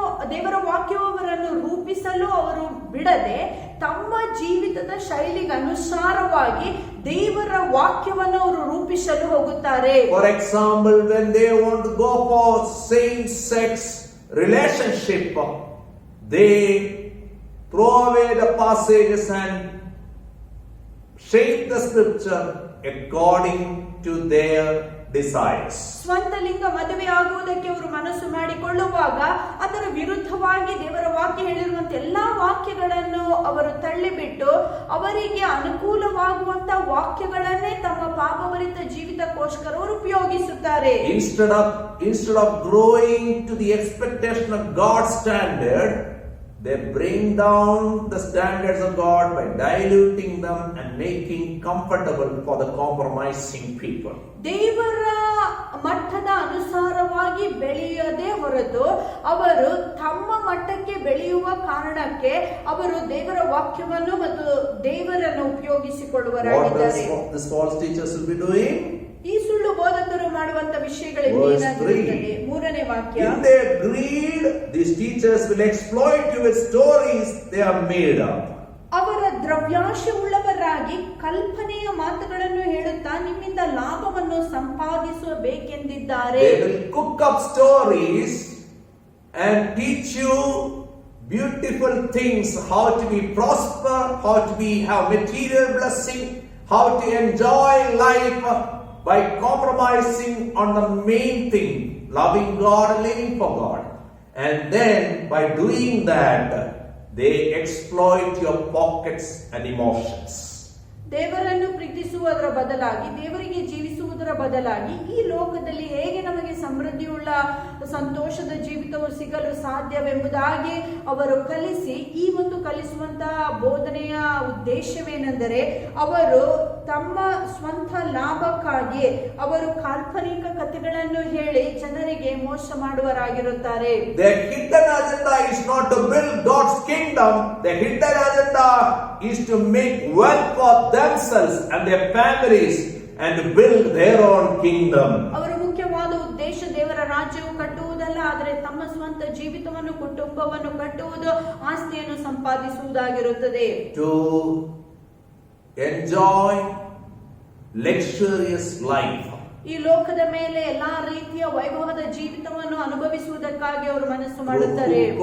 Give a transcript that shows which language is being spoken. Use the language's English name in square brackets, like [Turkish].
[Kannada] ದೇವರ ವಾಕ್ಯವು ಅವರನ್ನು ರೂಪಿಸಲು ಅವರು ಬಿಡದೆ ತಮ್ಮ ಜೀವಿತದ ಶೈಲಿಗೆ ಅನುಸಾರವಾಗಿ ದೇವರ ವಾಕ್ಯವನ್ನು ಅವರು ರೂಪಿಸಲು ಹೋಗುತ್ತಾರೆ. [English] For example, when they want to go for same-sex relationship, they throw away the passages and shape the scripture according to their desires. [Kannada] ಸ್ವಂತ ಲಿಂಗ ಮದುವೆ ಆಗುವುದಕ್ಕೆ ಅವರು ಮನಸ್ಸು ಮಾಡಿಕೊಳ್ಳುವಾಗ ಅದರ ವಿರುದ್ಧವಾಗಿ ದೇವರ ವಾಕ್ಯ ಹೇಳಿರುವಂತ ಎಲ್ಲಾ ವಾಕ್ಯಗಳನ್ನು ಅವರು ತಳ್ಳಿಬಿಟ್ಟು ಅವರಿಗೆ ಅನುಕೂಲವಾಗುವಂತ ವಾಕ್ಯಗಳನ್ನೇ ತಮ್ಮ ಪಾಪಭರಿತ ಜೀವಿತಕ್ಕೋಸ್ಕರ ಅವರು ಉಪಯೋಗಿಸುತ್ತಾರೆ. [English] Instead of growing to the expectation of God's standard, they bring down the standards of God by diluting them and making comfortable for the compromising people. [Kannada] ದೇವರ ಮಟ್ಟದ ಅನುಸಾರವಾಗಿ ಬೆಳೆಯದೇ ಹೊರತು ಅವರು ತಮ್ಮ ಮಟ್ಟಕ್ಕೆ ಬೆಳೆಯುವ ಕಾರಣಕ್ಕೆ ಅವರು ದೇವರ ವಾಕ್ಯವನ್ನು ಮತ್ತು ದೇವರನ್ನು ಉಪಯೋಗಿಸಿಕೊಳ್ಳುವರಾಗಿದ್ದಾರೆ. [English] What these false teachers will be doing? [Kannada] ಈ ಸುಳ್ಳು ಬೋಧಕರು ಮಾಡುವಂತ ವಿಷಯಗಳಲ್ಲಿ ಏನಾಗಿರುತ್ತದೆ? 3ನೇ ವಾಕ್ಯ. [English] In their greed, these teachers will exploit you with stories they have made up. [Kannada] ಅವರ ದ್ರವ್ಯಾಶೆ ಉಳ್ಳವರಾಗಿ ಕಲ್ಪನೆಯ ಮಾತುಗಳನ್ನು ಹೇಳುತ್ತಾ ನಿಮ್ಮಿಂದ ಲಾಭವನ್ನು ಸಂಪಾದಿಸಬೇಕೆಂದಿದ್ದಾರೆ. [English] They will cook up stories and teach you beautiful things, how to be prosper, how to be have material blessing, how to enjoy life by compromising on the main thing, loving God and living for God. And then by doing that, they exploit your pockets and emotions. [Kannada] ದೇವರನ್ನು ಪ್ರೀತಿಸುವುದರ ಬದಲಾಗಿ, ದೇವರಿಗೆ ಜೀವಿಸುವುದರ ಬದಲಾಗಿ, ಈ ಲೋಕದಲ್ಲಿ ಹೇಗೆ ನಮಗೆ ಸಮೃದ್ಧಿಯುಳ್ಳ ಸಂತೋಷದ ಜೀವಿತವು ಸಿಗಲು ಸಾಧ್ಯವೆಂಬುದಾಗಿ ಅವರು ಕಲಿಸಿ, ಈ ಒಂದು ಕಲಿಸುವಂತಹ ಬೋಧನೆಯ ಉದ್ದೇಶವೇನೆಂದರೆ ಅವರು ತಮ್ಮ ಸ್ವಂತ ಲಾಭಕ್ಕಾಗಿ ಅವರು ಕಾಲ್ಪನಿಕ ಕಥೆಗಳನ್ನು ಹೇಳಿ ಜನರಿಗೆ ಮೋಸ ಮಾಡುವರಾಗಿರುತ್ತಾರೆ. [English] Their hidden agenda is not to build God's kingdom. Their hidden agenda is to make wealth for themselves and their families and to build their own kingdom. [Kannada] ಅವರ ಮುಖ್ಯವಾದ ಉದ್ದೇಶ ದೇವರ ರಾಜ್ಯವು ಕಟ್ಟುವುದಲ್ಲ, ಆದರೆ ತಮ್ಮ ಸ್ವಂತ ಜೀವಿತವನ್ನು, ಕುಟುಂಬವನ್ನು ಕಟ್ಟುವುದು, ಆಸ್ತಿಯನ್ನು ಸಂಪಾದಿಸುವುದಾಗಿರುತ್ತದೆ. [English] To enjoy luxurious life. [Kannada] ಈ ಲೋಕದ ಮೇಲೆ ಎಲ್ಲಾ ರೀತಿಯ ವೈಭವದ ಜೀವಿತವನ್ನು ಅನುಭವಿಸುವುದಕ್ಕಾಗಿ ಅವರು ಮನಸ್ಸು ಮಾಡುತ್ತಾರೆ.